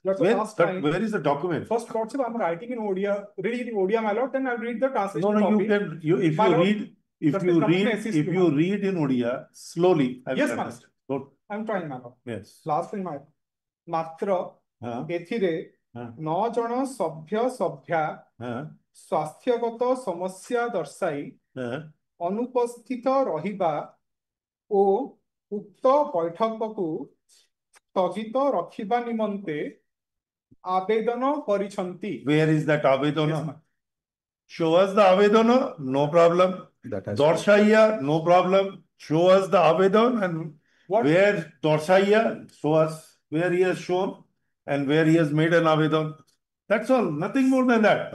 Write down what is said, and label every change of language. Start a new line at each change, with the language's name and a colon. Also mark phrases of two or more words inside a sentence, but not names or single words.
English: Where is the document? First, Lordship, I'm writing in Odia, reading in Odia, my lord, then I'll read the translation. No, copy. you can. If you read in Odia slowly. Yes, master. I'm trying, my lord. Yes. Last thing, my lord.
Odia: ମାତ୍ର, ଏଥିରେ, 9 ଜଣ ସଭ୍ୟ ସଭ୍ୟା ସ୍ୱାସ୍ଥ୍ୟଗତ ସମସ୍ୟା ଦର୍ଶାଇ ଅନୁପସ୍ଥିତ ରହିବା ଓ ଉକ୍ତ ବୈଠକକୁ ସ୍ଥଗିତ ରଖିବା ନିମନ୍ତେ ଆବେଦନ କରିଛନ୍ତି.
English: Where is that avedana? Show us the avedana, no problem. Dorshaiya, no problem. Show us the avedana and where Dorshaiya, show us where he has shown and where he has made an avedana. That's all, nothing more than that.